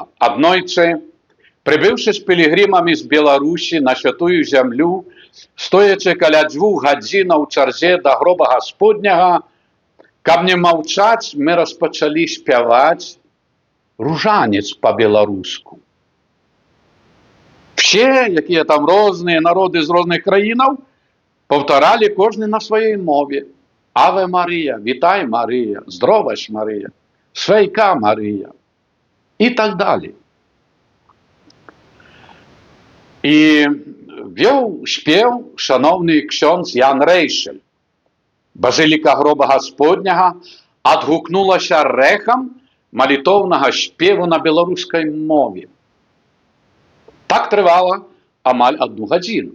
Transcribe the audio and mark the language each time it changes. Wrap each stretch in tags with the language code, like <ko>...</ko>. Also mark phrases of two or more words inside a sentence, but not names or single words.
<be>Аднойчы, прыбыўшы з пілігрымамі з Беларусі на святую зямлю, стоячы каля 2 гадзінаў у чарзе да гроба Гасподняга, каб не маўчаць, мы распачалі спяваць ружанец па-беларуску. Все, якія там розныя народы з розных краінаў, паўтаралі кожны на сваёй мове.</be> <la>Ave Maria,</la> <be>вітай Марія,</be> <pl>zdrowaś Maryja,</pl> <be>свяйка Марія і так далі. І вёў спеў шановны ксёндз Ян Рэйшель. Базыліка гроба Гасподняга адгукнулася рэхам малітоўнага спеву на беларускай мове. Так трывала амаль 1 гадзіну.</be>